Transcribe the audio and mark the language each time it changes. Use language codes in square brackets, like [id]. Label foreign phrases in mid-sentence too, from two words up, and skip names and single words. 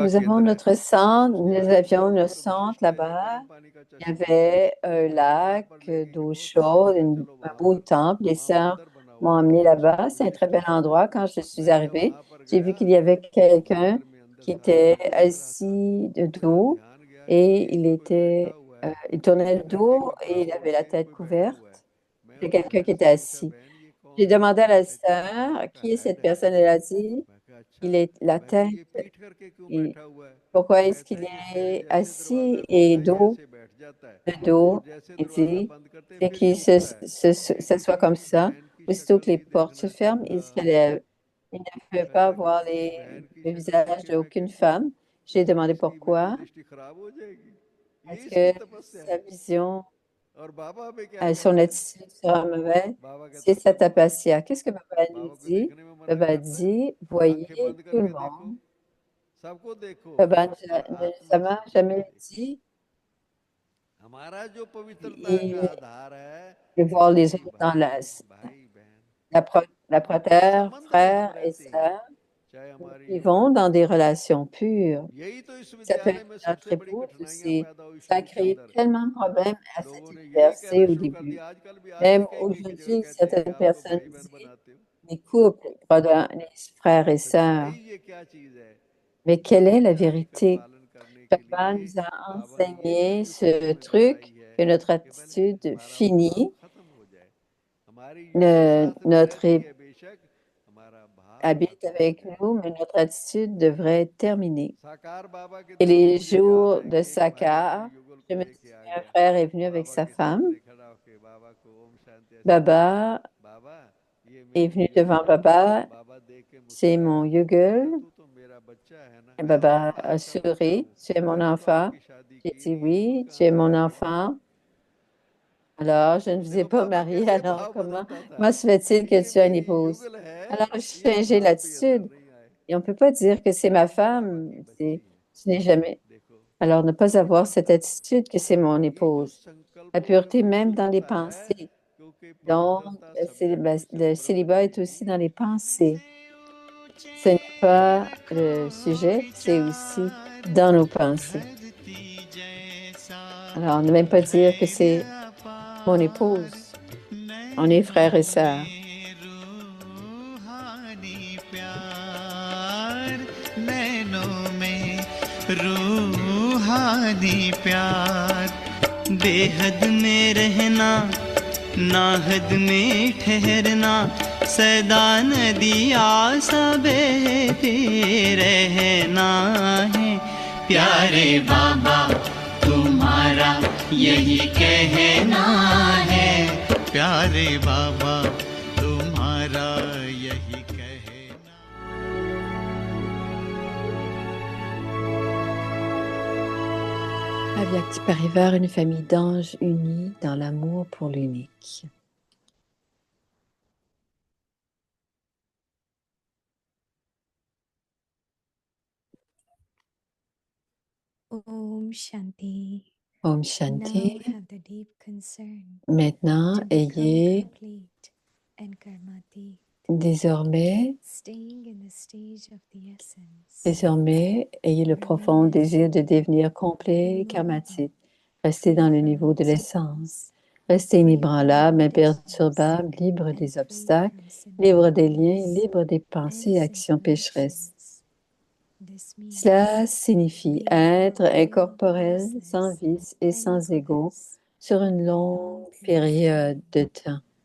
[fr] Nous avons [hi] केंद्र है। [fr] notre centre, nous avions [hi] वहाँ [fr] le [hi] पर [fr] centre [hi] विशिष्ट है, [fr] là-bas. [hi] गर्म पानी का [fr] Il y [hi] चश्मा है। [fr] avait un [hi] तो वहाँ [fr] lac [hi] पर लेके [fr] d'eau [hi] गए, [fr] chaude, [hi] मैंने कहा चलो [fr] un [hi] वहाँ [fr] beau [hi] पर, [fr] temple. Les [hi] वहाँ [fr] sœurs [hi] मंदिर बना [fr] m'ont [hi] हुआ है, [fr] emmené [hi] बहुत [fr] là-bas. C'est un très [hi] विशिष्ट [fr] bel [hi] है। [fr] endroit. Quand je suis [hi] मैं जब [fr] arrivée, [hi] वहाँ पर [fr] j'ai [hi] गया [fr] vu qu'il y avait [hi] तो [fr] quelqu'un [hi] मंदिर में अंदर [fr] qui [hi] सारा [fr] était [hi] कुछ दिख रहा था। [fr] assis de [hi] मेरा [fr] dos [hi] ध्यान गया कि [fr] et [hi] एक कोई बैठा हुआ है, [fr] il tournait le [hi] एक लड़के [fr] dos [hi] के [fr] et il [hi] पास [fr] avait [hi] रोड [fr] la [hi] पे [fr] tête [hi] कोई बैठा हुआ है। [fr] couverte. [hi] मैं [fr] C'est [hi] अपनी [fr] quelqu'un qui [hi] बहन [fr] était [hi] से पूछा, [fr] assis. [hi] बहन ये कौन [fr] J'ai [hi] है? [fr] demandé à la [hi] कहती ये तो [fr] sœur [hi] बाबा का [fr] qui est [hi] हेड [fr] cette [hi] है। [fr] personne. Elle a dit, [hi] मैं कहा अच्छा, [fr] il est la [hi] मैं कहा ये [fr] tête. [hi] पीठ करके क्यों [fr] Et [hi] बैठा हुआ है? [fr] pourquoi est-ce [hi] कहता [fr] qu'il [hi] है ये [fr] est [hi] जैसे [fr] assis [hi] दरवाजा [fr] et [hi] खुलता है ये [fr] dos? [hi] ऐसे बैठ जाता है, [fr] Le [hi] और [fr] dos, [hi] जैसे [fr] il [hi] दरवाजा [fr] dit, [hi] बंद करते हैं [fr] c'est [hi] फिर [fr] qu'il [hi] झुकता है। [fr] s'assoit comme [hi] मेरी [fr] ça. [hi] बहन की [fr] Aussitôt [hi] शक्ल [fr] que les [hi] नहीं [fr] portes se [hi] देखना [fr] ferment, il se [hi] चाहता। [fr] relève. Il ne veut pas [hi] कहता [fr] voir [hi] बहन की [fr] le [hi] शक्ल देख [fr] visage [hi] के मैं [fr] d'aucune [hi] कहती [fr] femme. J'ai demandé [hi] इसकी मेरी [fr] pourquoi. [hi] दृष्टि खराब हो जाएगी, ये [fr] Est-ce [hi] इसकी [fr] que [hi] तपस्या [fr] sa [hi] है। [fr] vision, [hi] और बाबा हमें क्या [fr] son [hi] कहते हैं? [fr] attitude sera mauvaise? [hi] बाबा कहते [fr] C'est [hi] हैं [fr] sa [hi] चलो, [fr] tapasya. Qu'est-ce que Baba nous [hi] बाबा को [fr] dit? [hi] देखने में मना [fr] Baba [hi] करता है, [fr] dit, [hi] आंखें [fr] voyez [hi] बंद [fr] tout le [hi] करके देखो, [fr] monde. [hi] सबको देखो [fr] Baba [hi] और [fr] ne [hi] आत्मा [fr] m'a [hi] स्वरूप को [fr] jamais [hi] देखो। [fr] dit [hi] हमारा जो पवित्रता का [fr] il [hi] आधार है [fr] de voir les [hi] भाई [fr] autres dans [hi] भाई, भाई bहन, [fr] la [hi] इस [fr] terre, [hi] संबंध में हम [fr] frères et [hi] रहते हैं, [fr] sœurs. [hi] चाहे [fr] Nous [hi] हमारी। [fr] vivons dans des relations pures. [hi] यही तो इस [fr] Ça peut [hi] विद्यालय [fr] être [hi] में [fr] notre [hi] सबसे बड़ी [fr] épouse [hi] कठिनाइयां [fr] aussi. [hi] पैदा हुई [fr] Ça [hi] शुरू के [fr] crée [hi] अंदर। [fr] tellement de problèmes à cette [hi] लोगों ने यही कहना [fr] université au [hi] शुरू कर [fr] début. [hi] दिया, आजकल भी आज भी [fr] Même [hi] कहीं कहीं की जगह [fr] aujourd'hui, [hi] कहते हैं कि [fr] certaines [hi] आप तो [fr] personnes [hi] भाई बहन [fr] disent, [hi] बनाते हो। [fr] les couples, les frères et sœurs. [hi] सच्चाई ये क्या चीज है? [fr] Mais quelle est la [hi] सच्चाई का [fr] vérité? [hi] पालन करने के [fr] Papa [hi] लिए [fr] nous a [hi] बाबा ये [fr] enseigné [hi] नहीं उसको [fr] ce [hi] हमें बताई [fr] truc [hi] है [fr] que notre [hi] कि पहले [fr] attitude [hi] हमारा भाव [fr] finit, [hi] खत्म हो जाए। हमारी युक्ति साथ में [fr] notre [hi] रहती है बेशक, हमारा भाव [fr] habite [hi] खत्म हो [fr] avec [hi] जाए। [fr] nous, mais notre attitude devrait être terminée. [hi] साकार बाबा के [fr] Et [hi] दिनों [fr] les [hi] मुझे याद [fr] jours [hi] है [fr] de [hi] कि एक भाई अपने [fr] Sakar, [hi] युगल [fr] je [hi] को [fr] me [hi] लेके आ [fr] souviens, un [hi] गया [fr] frère est venu avec [hi] बाबा [fr] sa [hi] के [fr] femme. [hi] सामने खड़ा होके बाबा को ओम शांति ऐसे बोला, [fr] Baba [hi] बाबा ये [fr] est [hi] मेरी [fr] venu [hi] युगल [fr] devant [hi] है। [fr] Baba, [hi] बाबा देख के [fr] c'est [hi] मुस्कुराया, [fr] mon [hi] बेटा [fr] Yugul. [hi] तू तो मेरा बच्चा है ना? [fr] Et Baba [hi] हाँ [fr] a [hi] अच्छा बच्चा [fr] souri, [hi] हूँ, [fr] tu es mon [hi] मैंने तो [fr] enfant. [hi] आपकी शादी [fr] J'ai [hi] की [fr] dit [hi] नहीं, युगल [fr] oui, tu [hi] कहाँ [fr] es [hi] से [fr] mon [hi] आ गई? [fr] enfant. Alors, je ne vous ai [hi] देखो [fr] pas [hi] बाबा [fr] marié, [hi] कैसे [fr] alors [hi] भाव [fr] comment [hi] बदलता था [fr] se fait-il [hi] कि [fr] que [hi] ये [fr] tu as une [hi] मेरी [fr] épouse? [hi] युगल है, [fr] Alors, j'ai [hi] ये [fr] changé [hi] भाव भी अंदर [fr] l'attitude. [hi] नहीं आए। [fr] Et on ne peut pas dire que c'est ma [hi] बाबा [fr] femme. [hi] की बच्ची है, [fr] Ce n'est jamais. [hi] देखो [fr] Alors, ne pas avoir cette attitude que c'est mon [hi] ये जो [fr] épouse. La [hi] संकल्पों में [fr] pureté [hi] कुछ [fr] même [hi] कुछ [fr] dans les [hi] होता है, [fr] pensées. [hi] क्योंकि [fr] Donc, [hi] पवित्रता [en] subject mission [fr] le [hi] ब्रह्म [fr] célibat est aussi [hi] जी। [fr] dans les pensées. Ce n'est pas le sujet, c'est aussi dans nos pensées. Alors, ne même pas dire que c'est mon épouse. On est frères et sœurs. [hi] रूहानी प्यार बेहद में रहना नाहद में ठहरना सदा नदिया सा बहते रहना है प्यारे बाबा तुम्हारा यही कहना है प्यारे बाबा तुम्हारा यही कहना। अव्यक्ति परिवार, [fr] une famille d'anges unis dans l'amour pour l'unique. [hi] ओम शांति. Om [en] Now [hi] Shanti. [en] have the deep concern [fr] Maintenant, [en] to become [fr] ayez [en] complete and karmatik, [fr] désormais, [en] staying in the stage of the essence. [fr] ayez le profond désir de devenir complet et karmatique. Restez dans le niveau de l'essence. Restez inébranlable, imperturbable, libre des obstacles, libre des liens, libre des pensées et actions pécheresses. Cela signifie être incorporel, sans vice et sans ego sur une longue période de temps.